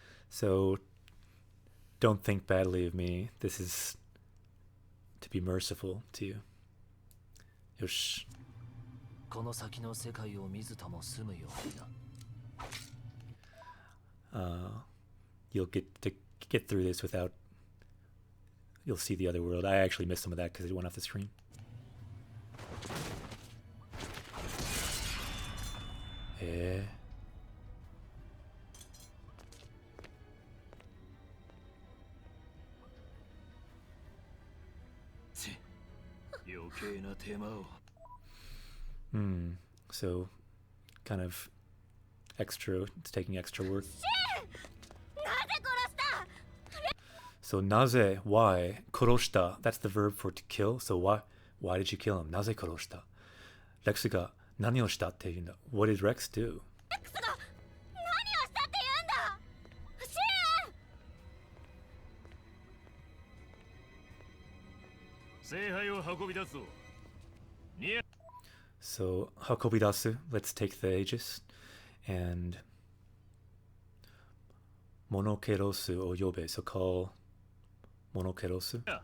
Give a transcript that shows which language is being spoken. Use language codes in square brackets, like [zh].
[en] So don't think badly of me. This is to be merciful to you. [ja] よし。この先の世界を見ずとも済むようにな。 [en] You'll get through this without. You'll see the other world. I actually missed some of that because it went off the screen. Eh. [ja] 余計な手間を。 [en] So, kind of extra. It's taking extra work. [ja] なぜ殺した。 [en] So, [ja] なぜ [en] why [ja] 殺した [en] That's the verb for to kill. So why did you kill him? [ja] なぜ殺した。レックスが何をしたって言うんだ。 [en] What did Rex do? [ja] レックスが何をしたって言うんだ。シ聖杯を運び出すぞ。 [en] So, [ja] 運び出す [en] Let's take the Aegis. And [ja] モノケロスを呼べ [en] So call モノケロス。